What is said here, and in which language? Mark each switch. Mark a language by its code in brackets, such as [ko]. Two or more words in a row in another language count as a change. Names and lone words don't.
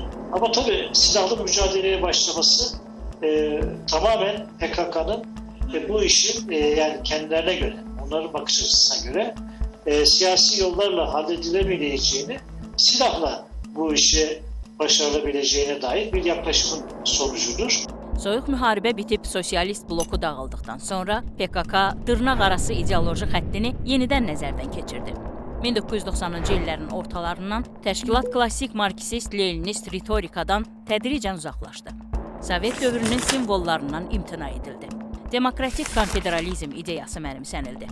[tr] Ama tabii silahlı mücadeleye başlaması tamamen PKK'nın bu işin yani kendilerine göre, onların bakış açısına göre siyasi yollarla halledilemeyeceğini, silahla bu işi başarılabileceğine dair bir yaklaşımın sonucudur. [az] Soyuq müharibə bitib sosialist bloku dağıldıqdan sonra PKK dırnaqarası ideoloji xəttini yenidən nəzərdən keçirdi. 1990-cı illərin ortalarından təşkilat klassik marksist-leninist ritorikadan tədricən uzaqlaşdı. Sovet dövrünün simvollarından imtina edildi. Demokratik konfederalizm ideyası mənimsənildi.